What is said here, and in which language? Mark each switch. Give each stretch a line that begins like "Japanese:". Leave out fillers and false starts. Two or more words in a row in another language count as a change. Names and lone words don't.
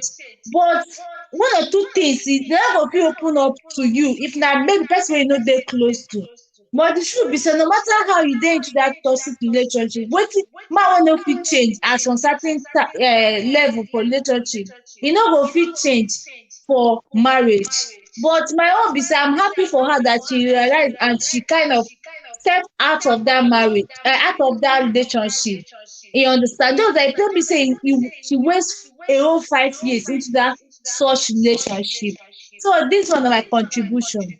Nigerian Pidgin: But one or two things they no go fit open up to you if na maybe person wey you no dey close to. But the truth be say no matter how you dey into that toxic relationship, wetin man wey no fit change at some certain level for relationship, e no go fit change for marriage. But my own be say I'm happy for her that she realize and she kind of step out of that marriage, out of that relationship. You understand? Just like tell me say she waste a whole 5 years into that such relationship. So this one na my contribution.